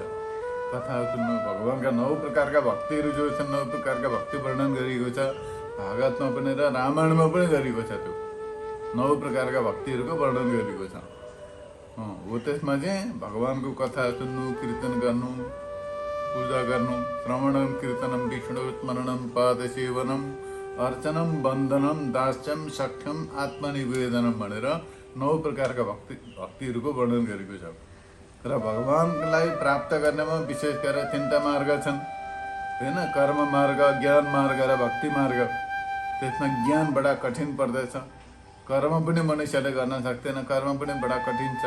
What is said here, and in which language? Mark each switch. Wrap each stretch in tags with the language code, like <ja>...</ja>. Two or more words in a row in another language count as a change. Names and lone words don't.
<ne>कथा सुन्नु, भगवानका 9 प्रकारका भक्तिहरू जो छन्, 9 प्रकारका भक्ति वर्णन गरिएको छ भागवतमा पनि र रामायणमा पनि गरिएको छ। त्यो 9 प्रकारका भक्तिहरूको वर्णन गरिएको छ। हो त्यसमा चाहिँ भगवानको कथा सुन्नु, कीर्तन गर्नु, पूजा गर्नु,</ne> <sa>श्रवणम कीर्तनम विष्णु स्मरणम पाद सेवनम अर्चनम वन्दनम दास्यम सख्यम आत्मनिवेदनम</sa> <ne>भनेर 9 प्रकारका भक्तिहरूको वर्णन गरेको छ। र भगवानलाई प्राप्त गर्नेमा विशेष गरेर 3टा मार्ग छन्, होइन, कर्म मार्ग, ज्ञान मार्ग र भक्ति मार्ग। त्यसमा ज्ञान बडा कठिन पर्दछ, कर्म पनि मनुष्यले गर्न सक्दैन, कर्म पनि बडा कठिन छ।</ne>